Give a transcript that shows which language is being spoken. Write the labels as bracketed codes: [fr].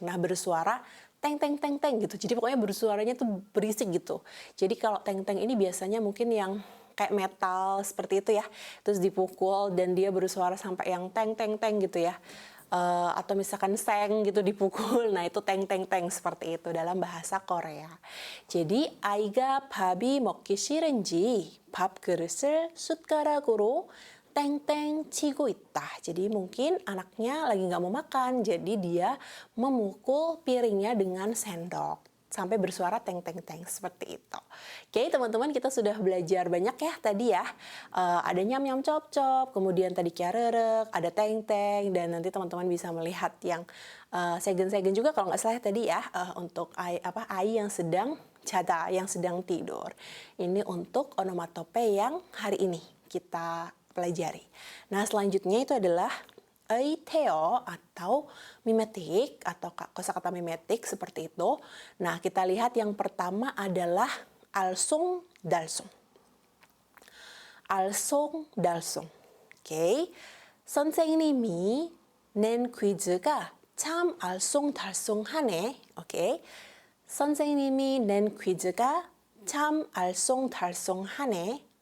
[id] Nah bersuara teng teng teng teng gitu. Jadi pokoknya bersuaranya tuh berisik gitu. Jadi kalau teng teng ini biasanya mungkin yang kayak metal seperti itu ya. Terus dipukul dan dia bersuara sampai yang teng teng teng gitu ya. Atau misalkan seng gitu dipukul. Nah itu teng teng teng seperti itu dalam bahasa Korea. [ko] Jadi 아이가 밥이 먹기 싫은지 밥그릇을 숟가락으로 땡땡 치고 있다. [id] Jadi mungkin anaknya lagi nggak mau makan, jadi dia memukul piringnya dengan sendok sampai bersuara teng teng teng seperti itu. Oke teman-teman, kita sudah belajar banyak ya tadi ya. Ada nyam nyam cop cop, kemudian tadi kiarerek, ada teng teng, dan nanti teman-teman bisa melihat yang segen-segen juga kalau nggak salah tadi ya, untuk ai yang sedang jada, yang sedang tidur. Ini untuk onomatope yang hari ini kita pelajari. Nah, selanjutnya itu adalah eiteo atau mimetik atau kosakata mimetik seperti itu. Nah, kita lihat yang pertama adalah alsong dalsong. [ko] alsong dalsong. 오케이. 선생님이 낸 퀴즈가 참 알쏭달쏭하네. 오케이. 선생님이 낸 퀴즈가 참 알쏭달쏭하네.